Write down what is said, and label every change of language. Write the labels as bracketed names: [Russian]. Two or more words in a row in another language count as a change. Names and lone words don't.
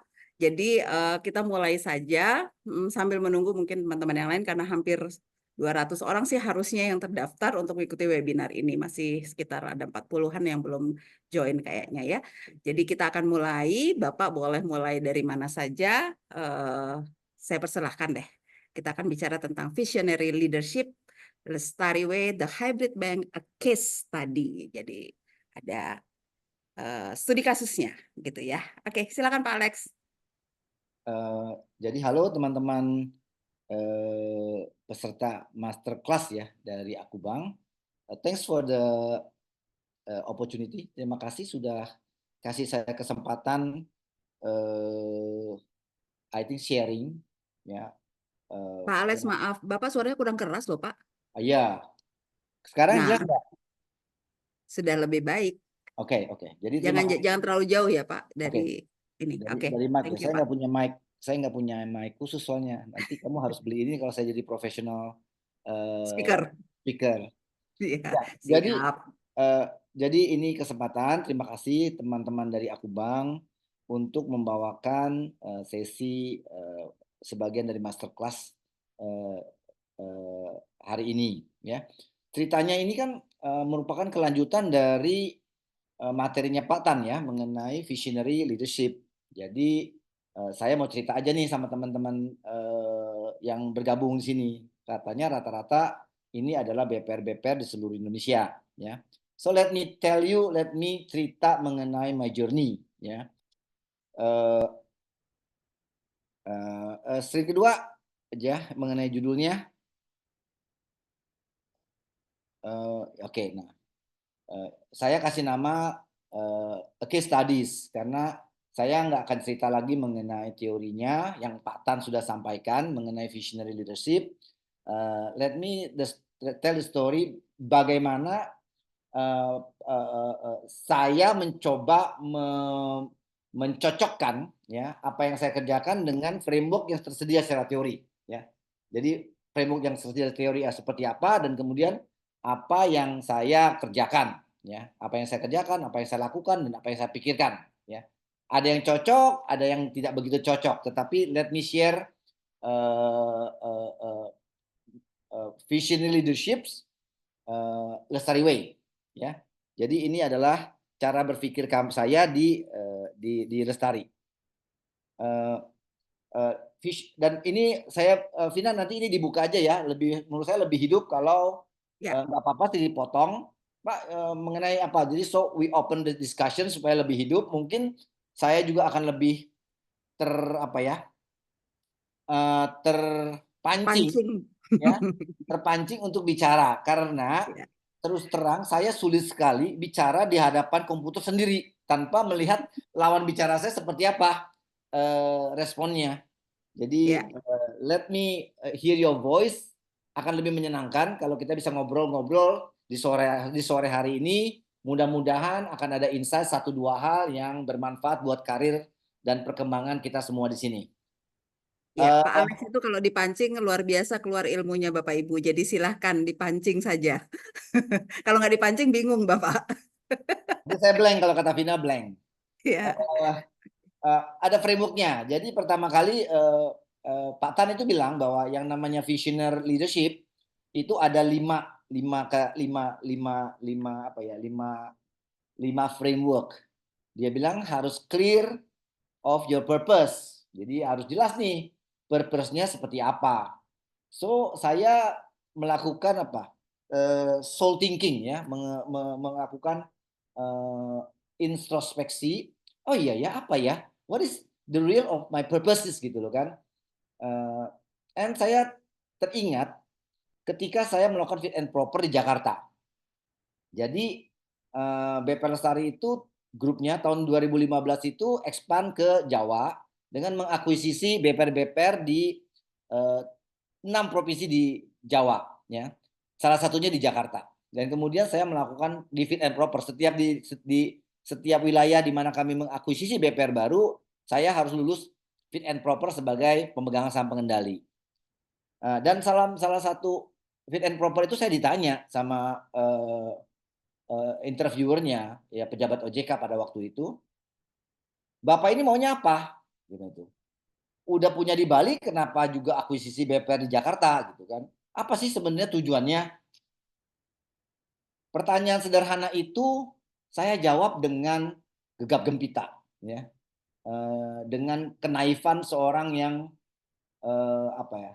[Indonesian] Jadi kita mulai saja sambil menunggu mungkin teman-teman yang lain karena hampir 200 orang sih harusnya yang terdaftar untuk mengikuti webinar ini. Masih sekitar ada 40-an yang belum join kayaknya ya. Jadi kita akan mulai, Bapak boleh mulai dari mana saja. Saya persilahkan deh. Kita akan bicara tentang [English] visionary leadership, [Indonesian] Lestari Way, [English] the hybrid bank, a case study. [Indonesian] Jadi ada studi kasusnya gitu ya. Oke, silakan Pak Alex. Jadi halo teman-teman peserta masterclass ya dari Akubang. [English] Thanks for the opportunity. [Indonesian] Terima kasih sudah kasih saya kesempatan [English] I think sharing [Indonesian] ya. Pak Alex, maaf, Bapak suaranya kurang keras loh, Pak. Ya, sekarang Nah, jelas nggak? sudah lebih baik. Oke. Jadi terima Jangan kasih. jangan terlalu jauh ya, Pak, Oke, dari ini. Oke, dari mic. [English] thank you, [Indonesian] Saya Pak. nggak punya mic. Saya nggak punya mic khusus soalnya. Nanti kamu harus beli ini kalau saya jadi profesional Speaker. speaker. Iya, Ya, siap. eh, jadi ini kesempatan. Terima kasih teman-teman dari Akubang untuk membawakan sesi sebagian dari masterclass eh, eh, hari ini. Ya, ceritanya ini kan merupakan kelanjutan dari materinya Pak Tan ya mengenai [English] visionary leadership. [Indonesian] Jadi saya mau cerita aja nih sama teman-teman yang bergabung di sini. Katanya rata-rata ini adalah BPR-BPR di seluruh Indonesia ya. [English] So let me tell you, let me [Indonesian] cerita mengenai [English] my journey ya. [Indonesian] Slide kedua aja mengenai judulnya. Oke, nah saya kasih nama [English] case studies [Indonesian] karena saya nggak akan cerita lagi mengenai teorinya yang Pak Tan sudah sampaikan mengenai [English] visionary leadership. Let me tell the story [Indonesian] bagaimana saya mencoba mencocokkan ya apa yang saya kerjakan dengan framework yang tersedia secara teori ya. Jadi framework yang tersedia teori seperti apa dan kemudian apa yang saya kerjakan ya, apa yang saya kerjakan, apa yang saya lakukan dan apa yang saya pikirkan ya. Ada yang cocok, ada yang tidak begitu cocok, tetapi [English] let me share vision leadership [Indonesian] Lestari Way ya. Jadi ini adalah cara berpikir saya di Lestari. Dan ini saya Vina nanti ini dibuka aja ya, lebih menurut saya lebih hidup kalau Ya, nggak apa-apa dipotong Pak mengenai apa. [English] Jadi so we open the discussion [Indonesian] supaya lebih hidup. Mungkin saya juga akan lebih terpancing pancing. ya, terpancing untuk bicara karena Ya, terus terang saya sulit sekali bicara di hadapan komputer sendiri tanpa melihat lawan bicara saya seperti apa responnya. Jadi ya, [English] let me hear your voice, [Indonesian] akan lebih menyenangkan kalau kita bisa ngobrol-ngobrol di sore hari ini Mudah-mudahan akan ada insight 1-2 hal yang bermanfaat buat karir dan perkembangan kita semua di sini. Ya, Pak Eh, Alex itu kalau dipancing luar biasa keluar ilmunya Bapak Ibu. Jadi silahkan dipancing saja. Kalau nggak dipancing bingung Bapak. saya blank kalau kata Vina blank. Ya, Eh, ada frameworknya. Jadi pertama kali Pak Tan itu bilang bahwa yang namanya visioner leadership itu ada lima framework. Dia bilang harus [English] clear of your purpose. [Indonesian] Jadi harus jelas nih purpose-nya seperti apa. So saya melakukan apa? [English] Soul thinking [Indonesian] ya, melakukan introspeksi. Oh iya ya, apa ya? [English] What is the real of my purposes [Indonesian] gitu loh kan? Uh, and saya teringat ketika saya melakukan [English] fit and proper [Indonesian] di Jakarta. Jadi BP Lestari itu grupnya tahun 2015 itu expand ke Jawa dengan mengakuisisi BPR-BPR di 6 provinsi di Jawa, ya. Salah satunya di Jakarta. Dan kemudian saya melakukan di [English] fit and proper [Indonesian] di setiap wilayah di mana kami mengakuisisi BPR baru, saya harus lulus [English] fit and proper [Indonesian] sebagai pemegang saham pengendali. Dan salah satu [English] fit and proper [Indonesian] itu saya ditanya sama interviewernya, ya pejabat OJK pada waktu itu, Bapak ini maunya apa? Gitu. Udah punya di Bali, kenapa juga akuisisi BPR di Jakarta gitu kan? Apa sih sebenarnya tujuannya? Pertanyaan sederhana itu saya jawab dengan gegap gempita, ya, dengan kenaifan seorang yang apa ya?